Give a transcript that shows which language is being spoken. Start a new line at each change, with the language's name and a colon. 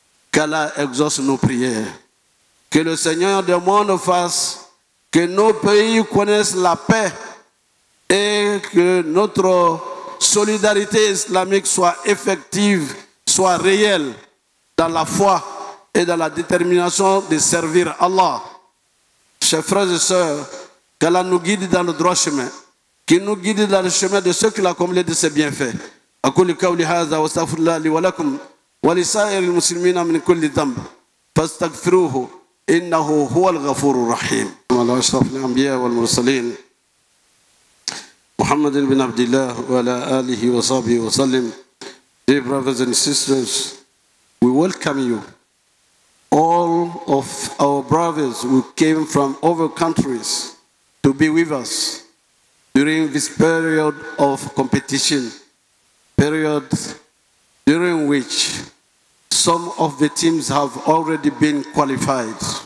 French: Qu'Allah exauce nos prières. Que le Seigneur des mondes fasse que nos pays connaissent la paix et que notre solidarité islamique soit effective, soit réelle dans la foi et dans la détermination de servir Allah. Chers frères et sœurs, qu'Allah nous guide dans le droit chemin, qu'il nous guide dans le chemin de ceux qu'il a comblés de ses bienfaits.
Arabic: أقول قولي هذا واستغفر الله لي ولكم ولسائر المسلمين من كل ذنب فاستغفروه إنه هو الغفور الرحيم. على أشرف الأنبياء والمرسلين محمد بن عبد الله وعلى آله وصحبه وسلم.
English: Dear brothers and sisters, we welcome you. All of our brothers who came from other countries to be with us during this period of competition, period during which some of the teams have already been qualified.